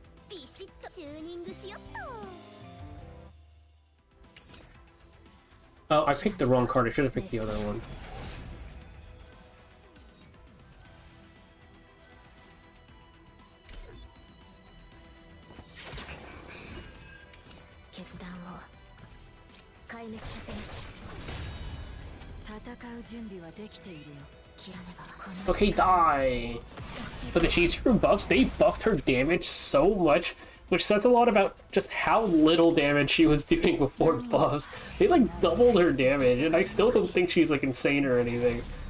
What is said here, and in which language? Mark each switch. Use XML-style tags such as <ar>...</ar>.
<ja>ビシッとチューニングしよっと。</ja> <en>Oh, I picked the wrong card. I should have picked the other one.</en> <ja>決断を壊滅させます。戦う準備はできているよ。切らねば。この</ja> <en>Okay, die! But the Shadesphere buffs, they buffed her damage so much, which says a lot about just how little damage she was doing before buffs. They like doubled her damage, and I still don't think she's like insane or anything.</en>